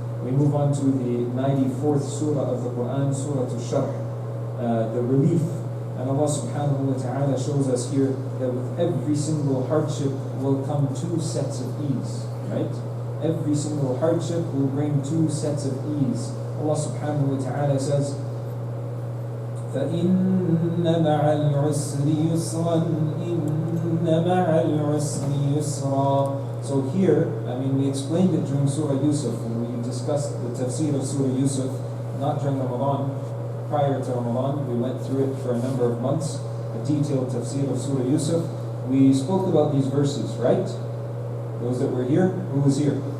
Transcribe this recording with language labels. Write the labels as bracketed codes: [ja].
[en] We move on to the 94th surah of the Quran, Surah Al-Sharh, the relief. And Allah subhanahu wa ta'ala shows us here that with every single hardship will come two sets of ease, right? Every single hardship will bring two sets of ease. [ar] Allah subhanahu wa ta'ala [en] says, [ar] فَإِنَّ مَعَ الْعُسْرِ يُسْرًا إِنَّ مَعَ الْعُسْرِ يُسْرًا. [en] So here, we explained it during Surah Yusuf, when we discussed the Tafsir of Surah Yusuf, not during Ramadan. Prior to Ramadan, we went through it for a number of months, a detailed tafsir of Surah Yusuf. We spoke about these verses, right? Those that were here, who was here?